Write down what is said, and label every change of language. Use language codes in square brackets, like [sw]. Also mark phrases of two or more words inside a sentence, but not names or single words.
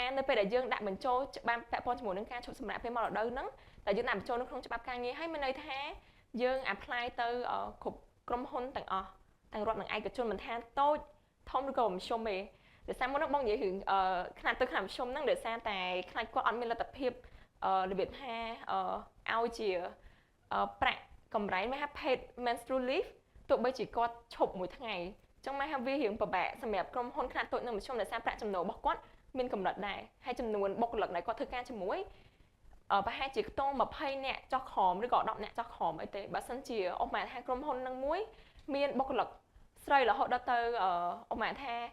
[km] នៅពេលដែលយើងដាក់បញ្ចូលច្បាប់ពាក់ព័ន្ធជាមួយនឹងការឈប់សម្រាកពេលមករដូវហ្នឹងតែយើងដាក់បញ្ចូលនៅក្នុងច្បាប់ការងារហើយមានន័យថាយើង apply ទៅគ្រប់ក្រុមហ៊ុនទាំងអស់ទាំង រដ្ឋនិងឯកជនមិនថាតូចធំឬក៏មធ្យមទេដោយសារមុនហ្នឹងបងនិយាយរឿងខ្នាតទៅខ្នាតមធ្យមហ្នឹងដោយសារតែខ្លាចគាត់អត់មានលទ្ធ ភាពរបៀបថាឲ្យជាប្រាក់កម្រៃមកថា [en] paid menstrual leave [km] ទោះបីជាគាត់ឈប់មួយថ្ងៃអញ្ចឹងមកថាវារៀងពិបាកសម្រាប់ក្រុមហ៊ុនខ្នាតតូចនិងមធ្យមដោយសារប្រាក់ចំណូលរបស់គាត់មានកម្រិតដែរហើយចំនួនបុគ្គលិកដែលគាត់ធ្វើការជាមួយប្រហែលជាខ្ទង់20នាក់ចុះក្រោមឬក៏10នាក់ចុះក្រោមអីទេបើសិនជាឧបមាថាក្រុមហ៊ុននឹងមួយមានបុគ្គលិកស្រីរហូតដល់ទៅឧបមាថា